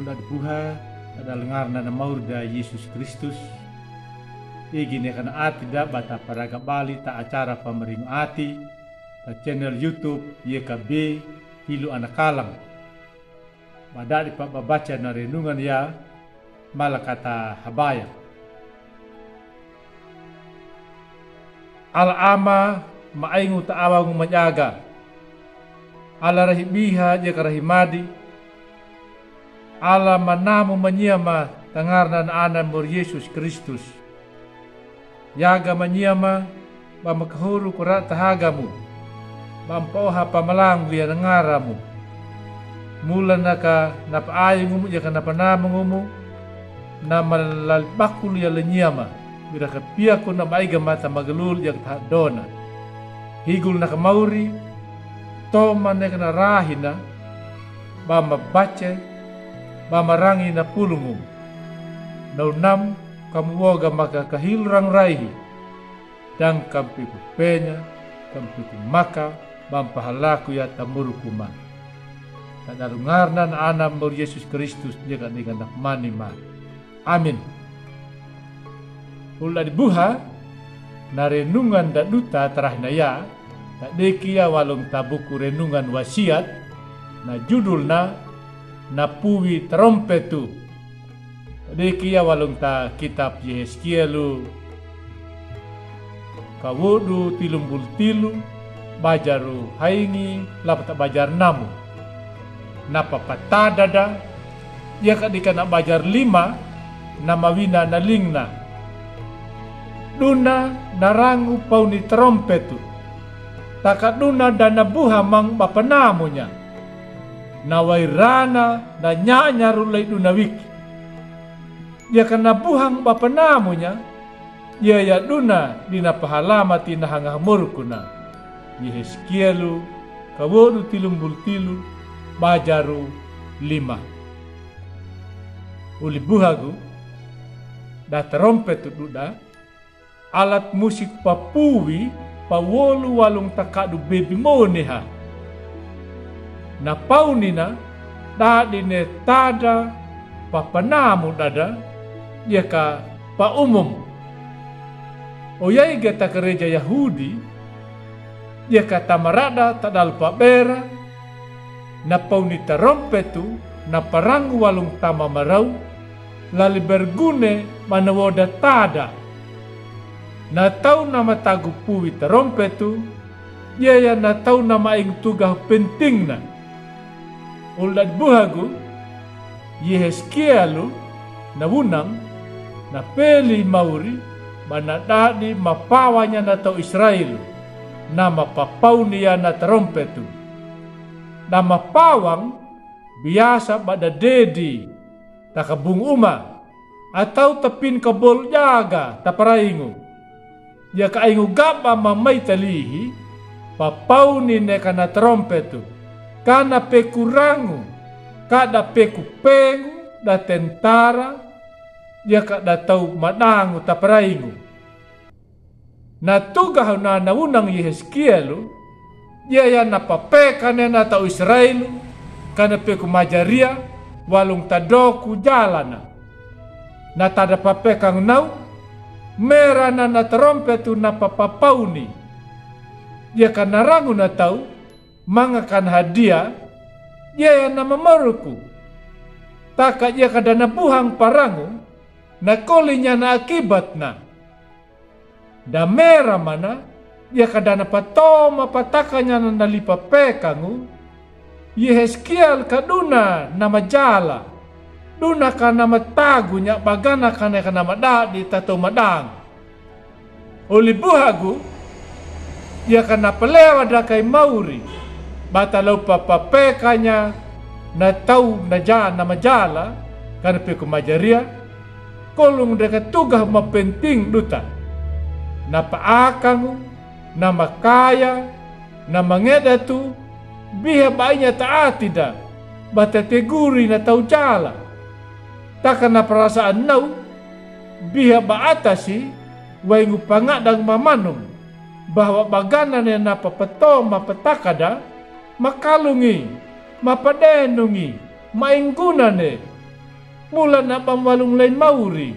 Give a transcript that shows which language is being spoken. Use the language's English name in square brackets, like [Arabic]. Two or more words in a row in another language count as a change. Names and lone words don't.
[Anakalangu] buha ada lengarna na maurda Yesus Kristus. Igini kana ati da bata paraga bali ta acara pameringu ati ta channel YouTube YKB Hilu Anakalang. Badari pa babaca na renungan ya malakata habaya. Al-ama maaingu taawang majaga. Ala rahibiha jaka rahimadi. Ala manamu manyama tangarnan anan mur Yesus Kristus. Yaga manyama bamakahuru kurat tahagamu. Bampaoha pamalang liya ngaramu. Mula naka napaayungumu jaka napanamungumu. Na malalbakul ya lenyama. Bira kapia ko na maiga mata magalul yang dona. Higul na kamauri. Toma na rahina. Bama bace. Bama rangi na pulungum. Naunam kamuoga maka kahilrang raihi. Dan kampiku penya. Kampiku maka. Bampahalaku ya tamurukuma. Tadarungarnan anam mur Yesus Kristus. Jika nak manima. Amin. Ula dibuha na renungan da duta terahnaya tak dekia walong tabuku [Indonesian] renungan wasiat [Anakalangu] na judulna napuwi trompetu. Dekia walong ta kitab Yeskielu kawudu tilumbul tilu bajaru haingi lapata bajar namu napa patadada ya kadika na bajar 5 na mawina na lingna duna narangu pauni trompetu. Taka duna dana buha mang bapanamunya. Nawairana na nyanya rulay duna wiki. Ya kana buhang bapanamunya. Ya duna dinapahalamati na hangamurkuna. Yeheskielu kawodu tilumbul tilu bajaru 5. Uli buhagu da trompetu duda. [Indonesian] Alat musik [Anakalangu] papuwi pawolu walong takadu baby moneha. Na paunina dadine tada papanamu dada ya ka pa umum. Oyai geta gereja Yahudi ya ka tamarada tadal pa bera na pauni trompetu na parangu walong tama marau lali bergune manawoda tada. Na tau nama tagu puwi trompetu, ya na tau nama ing tugah penting na. Ulad buhagu, Yeheskielu na wunang, na peli mauri, manadadi mapawanya na tau Israel, na mapapaw niya na trompetu. Na mapawang, biasa bada dedi, takabung uma, atau tapin kabol jaga, taparaingu. Ya kaingu gaba mamay talihi, papawni ne kana trompetu, kana pekurangu, kada pekupengu, da tentara, ya kada tau madangu taparaingu. Na tugah na naunang Yeheskielu, ya napapekane na tau Israel, kana peku majaria, walung tadoku jalana. Na tada papekang nau, merana na trompetu na papapauni. Ya kan narangu na tau, mangakan hadiah, ya na mamaruku. Taka ya kada na buhang parangu, na kolinya na akibat na. Da mera mana, ya kada na patoma patakanya na nalipapekangu, Yeheskiel kaduna na majala. Duna kana matagunya bagana kana madadi tato madang. Uli buhagu ya kana pelewa dakai mauri. Batalau papapekanya na tau na majala kana peku majaria. Kolung deka tugah mapenting duta. Na paakangu, na makaya, na mangedatu, biha baanya taati da. Bata teguri na tau jala. Takkan na perasaan nau, biha baatasi, waingu pangadang mamanum, bahwa bagana na napapato mapatakada, makalungi, mapadenungi, maingunane, mula na pamwalong lain mauri.